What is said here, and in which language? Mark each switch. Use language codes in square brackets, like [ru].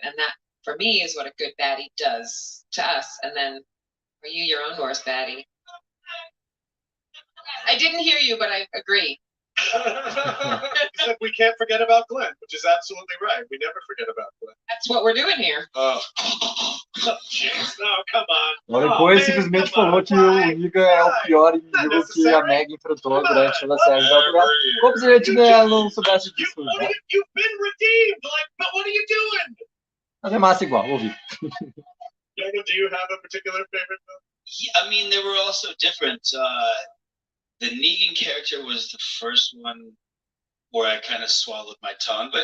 [en] And that, for me, is what a good baddie does to us. And then, are you your own worst baddie? I didn't hear you, but I agree. He said we can't forget about Glenn, which is absolutely right. We never forget about Glenn. That's what we're doing here. Jeez, no, come on. [pt] O depois simplesmente falou que o Niga é o pior inimigo que a Meg enfrentou durante toda a série. Como se a gente não soubesse disso. [en] You've been redeemed. Like, but what are you doing? [pt] Mas é massa igual, ouvi. [en] Daniel, do you have a particular favorite film? Yeah, I mean, they were all so different. The Negan character was the first one where I kind of swallowed my tongue.